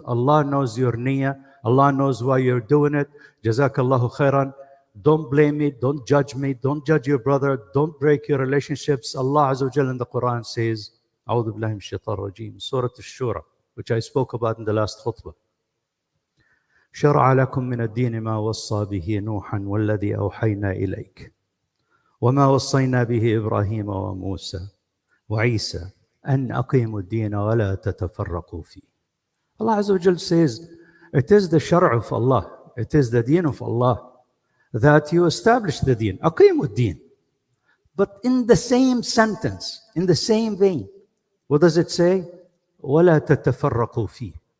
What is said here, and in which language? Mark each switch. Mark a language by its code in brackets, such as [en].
[en] Allah knows your niyyah, Allah knows why you're doing it. [ar] Jazakallahu khairan. [en] Don't blame me, don't judge me, don't judge your brother, don't break your relationships. Allah Azza wa Jalla in the Quran says, [ar] A'udhu billahi minash shaitanir rajim, [en] Surah Ash-Shura, which I spoke about in the last khutbah. [ar] شرع لكم من الدين ما وصى به نوحا والذي أوحينا إليك وما وصينا به إبراهيم وموسى وعيسى أن أقيموا الدين ولا تتفرقوا فيه. [en] Allah Azza wa Jalla says, it is the shara of Allah, it is the deen of Allah that you establish the deen. [ar] أقيموا الدين. [en] But in the same sentence, in the same vein, what does it say? [ar] ولا تتفرقوا فيه.